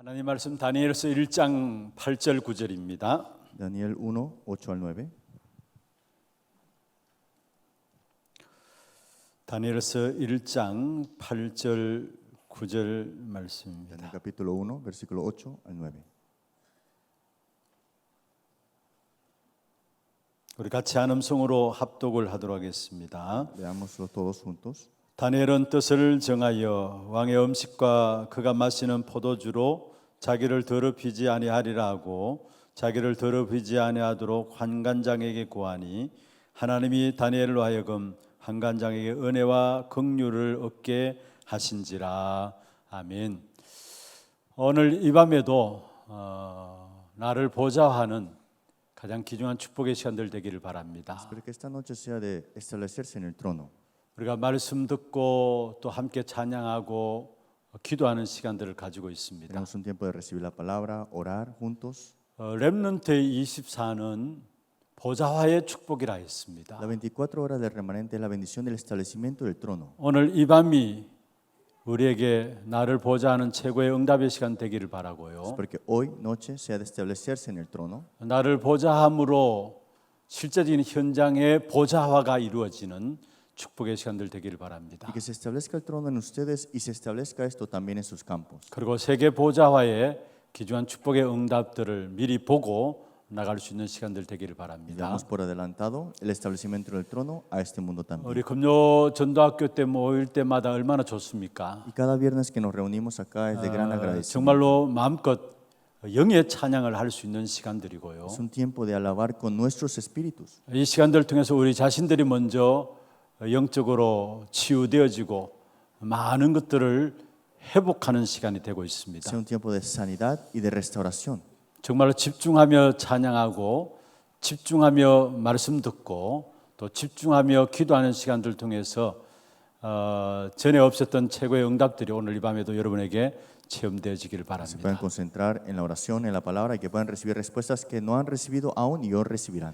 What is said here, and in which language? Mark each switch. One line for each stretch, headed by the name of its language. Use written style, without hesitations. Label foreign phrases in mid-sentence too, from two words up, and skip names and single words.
Korean: 하나님 말씀 다니엘서 1장 8절 9절입니다.
Spanish: Daniel 1, 8 al 9.
Korean: 다니엘서 1장 8절 9절
Spanish: Daniel
Korean: 말씀입니다.
Spanish: capítulo 1, versículo 8 al 9.
Korean: 우리 같이 한 음성으로 합독을 하도록 하겠습니다.
Spanish: Leámoslo todos juntos.
Korean: 다니엘은 뜻을 정하여 왕의 음식과 그가 마시는 포도주로 자기를 더럽히지 아니하리라 하고 자기를 더럽히지 아니하도록 환관장에게 구하니 하나님이 다니엘로 하여금 환관장에게 은혜와 긍휼을 얻게 하신지라. 아멘. 오늘 이 밤에도 나를 보좌하는 가장 귀중한 축복의 시간들 되기를 바랍니다.
Spanish: Espero que esta noche sea de establecerse en el trono.
Korean: 우리가 말씀 듣고 또 함께 찬양하고 기도하는 시간들을 가지고 있습니다.
Spanish: Tenemos un tiempo de recibir la palabra, orar juntos.
Korean: 렘넌트 24는 보좌화의 축복이라 했습니다.
Spanish: Las 24 horas del remanente es la bendición del establecimiento del trono.
Korean: 오늘 이 밤이 우리에게 나를 보좌하는 최고의 응답의 시간 되기를 바라고요.
Spanish: Espero que hoy noche sea de establecerse en el trono.
Korean: 나를 보좌함으로 실제적인 현장의 보좌화가 이루어지는 축복의 시간들 되기를 바랍니다.
Spanish: Y que se establezca el trono en ustedes y se establezca esto también en sus campos.
Korean: 그리고 세계 보좌화의 귀중한 축복의 응답들을 미리 보고 나갈 수 있는 시간들 되기를
Spanish: Y
Korean: 바랍니다.
Spanish: damos por adelantado el establecimiento del trono a este mundo también.
Korean: 우리 금요 전도학교 때 모일 때마다 얼마나 좋습니까?
Spanish: Y cada viernes que nos reunimos acá es de gran agradecimiento.
Korean: 정말로 마음껏 영의 찬양을 할 수 있는 시간들이고요.
Spanish: Es un tiempo de alabar con nuestros espíritus.
Korean: 이 시간들 통해서 우리 자신들이 먼저 영적으로 치유되어지고 많은 것들을 회복하는 시간이 되고 있습니다.
Spanish: Sea un tiempo de sanidad y de restauración.
Korean: 정말로 집중하며 찬양하고 집중하며 말씀 듣고 또 집중하며 기도하는 시간들 통해서 전에 없었던 최고의 응답들이 오늘 이 밤에도 여러분에게 체험되어지기를
Spanish: Se puedan
Korean: 바랍니다.
Spanish: concentrar en la oración, en la palabra y que puedan recibir respuestas que no han recibido aún y hoy recibirán.